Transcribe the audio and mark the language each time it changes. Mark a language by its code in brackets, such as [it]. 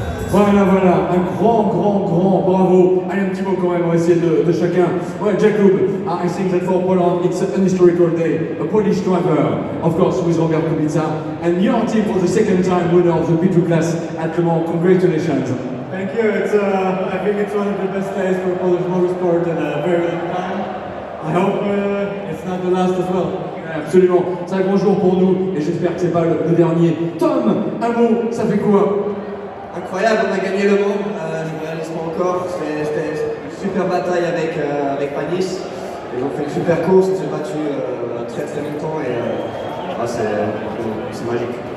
[fr] Voilà, un grand bravo. Allez, un petit mot quand même, on va essayer de chacun. [en] Ouais, Jakub, I think that for Poland it's an historical day. A Polish driver, of course, with Robert Kubica, and your team for the second time winner of the B2 class at Le Mans. Congratulations. Thank you. I think it's one of the best days for Polish motorsport in a very long time. I hope it's not the last as well. [fr] Absolument, c'est un grand jour pour nous et j'espère que c'est pas le dernier. Tom, un mot, ça fait quoi? Incroyable, on a gagné le Mans, je ne réalise pas encore, c'était une super bataille avec Panis, ils ont fait une super course, on s'est battu très longtemps et c'est magique.